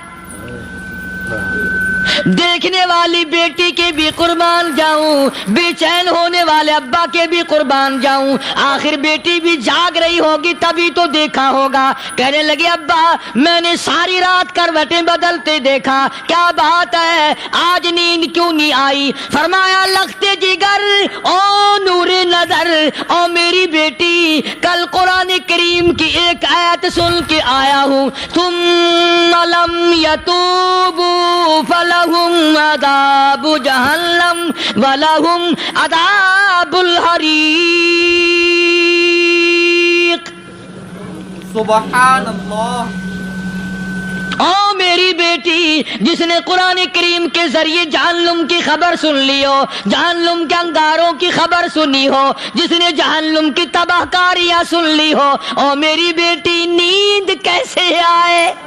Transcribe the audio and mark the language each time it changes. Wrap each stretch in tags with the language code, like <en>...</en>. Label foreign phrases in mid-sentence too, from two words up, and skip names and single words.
<ur>دیکھنے والی بیٹی کے بھی قربان جاؤں، بے چین ہونے والے ابا کے بھی قربان جاؤں، آخر بیٹی بھی جاگ رہی ہوگی تبھی تو دیکھا ہوگا۔ کہنے لگے ابا میں نے ساری رات کروٹیں بدلتے دیکھا، کیا بات ہے، آج نیند کیوں نہیں آئی؟ فرمایا لخت جگر او نور نظر، او میری بیٹی کل قرآن کریم کی ایک آیت سن کے آیا ہوں،</ur> <ar>ثم لم یتوبوا فلہم عذاب جہنم ولہم عذاب الحریق۔ سبحان اللہ۔</ar> <ur>او میری بیٹی جس نے قرآن کریم کے ذریعے جہنم کی خبر سن لی ہو، جہنم کے انگاروں کی خبر سنی ہو، جس نے جہنم کی تباہ کاریاں سن لی ہو، او میری بیٹی نیند کیسے آئے؟</ur>